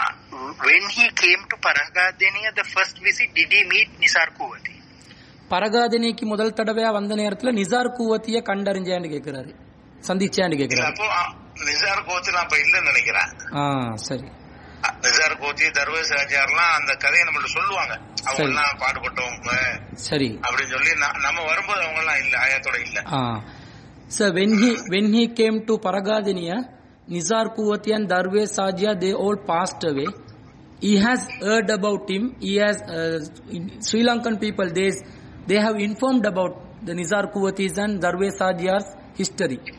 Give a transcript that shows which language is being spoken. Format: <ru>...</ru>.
<en>When he came to Paragadeniya, the first visit, did he meet Nizar Kuwati?</en> <ta>பரகாதினிக்கு முதல் தடவையா வந்த நேரத்துல நிசார் கூவத்திய கண்டறிஞ்சான்னு கேக்குறாரு, சந்திச்சான்னு கேக்குறாரு. அப்போ நிசார் கோத்தி நான் இப்ப இல்லன்னு நினைக்கிறேன். சரி. நிசார் கோத்தி தர்வேஸ் ஆச்சார்லாம் அந்த கதையை நம்மள்ட்ட சொல்லுவாங்க. அவங்க எல்லாம் பாடுபட்டவங்க சரி அப்படின்னு சொல்லி நம்ம வரும்போது அவங்க எல்லாம் இல்ல, ஆயத்தோட இல்ல.</ta> <en>So when he came to Paragadeniya, Nizar Kuwati and Darvesh Sajia, they all passed away. He has heard about him. He has Sri Lankan people. They have informed about the Nizar Kuwatis and Darvesh Sajia's history.</en>